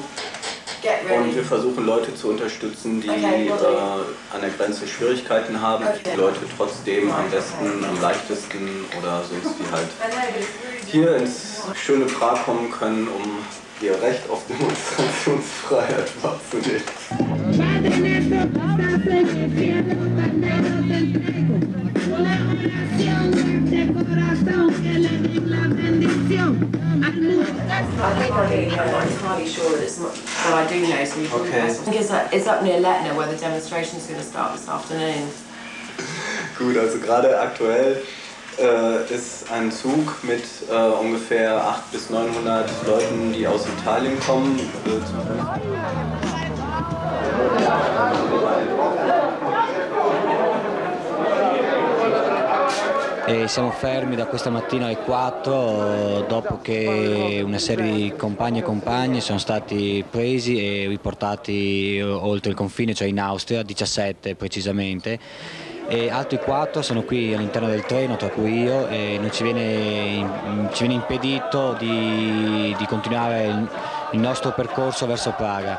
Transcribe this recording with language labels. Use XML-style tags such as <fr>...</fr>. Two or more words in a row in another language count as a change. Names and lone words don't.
<de>und wir versuchen Leute zu unterstützen, die an der Grenze Schwierigkeiten haben, die Leute trotzdem am besten, am leichtesten oder sonst wie halt hier ins schöne Prag kommen können, um ihr Recht auf Demonstrationsfreiheit wahrzunehmen.</de> <en>I'm not entirely sure that it's not, but I do know some people. Okay. It's up near Letna where the demonstration is going to start this afternoon.</en> <de>Gut, also gerade aktuell ist ein Zug mit ungefähr 800 bis 900 Leuten, die aus Italien kommen.</de> <it>E siamo fermi da questa mattina alle 4 dopo che una serie di compagni e compagne sono stati presi e riportati oltre il confine, cioè in Austria, 17 precisamente, e altri 4 sono qui all'interno del treno, tra cui io, e non ci viene impedito di continuare il nostro percorso verso Praga.</it>